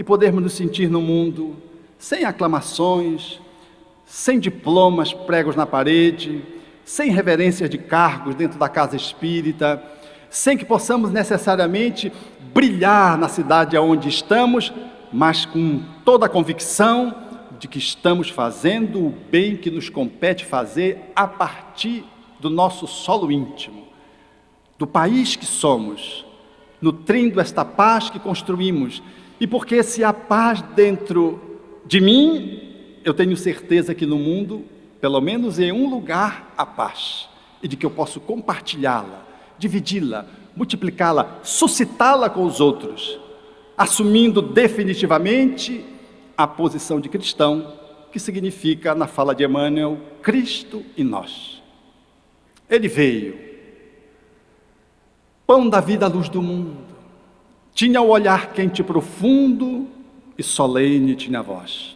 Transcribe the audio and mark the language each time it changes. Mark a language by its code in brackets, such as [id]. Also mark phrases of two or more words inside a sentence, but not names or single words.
[pt] podermos nos sentir no mundo sem aclamações, sem diplomas pregos na parede, sem reverências de cargos dentro da casa espírita, sem que possamos necessariamente brilhar na cidade onde estamos, mas com toda a convicção de que estamos fazendo o bem que nos compete fazer a partir do nosso solo íntimo, do país que somos, nutrindo esta paz que construímos. E porque se há paz dentro de mim, eu tenho certeza que no mundo, pelo menos em um lugar, há paz, e de que eu posso compartilhá-la, dividi-la, multiplicá-la, suscitá-la com os outros, assumindo definitivamente a posição de cristão, que significa, na fala de Emmanuel, Cristo em nós. Ele veio, pão da vida, luz do mundo, tinha o olhar quente e profundo, e solene tinha a voz.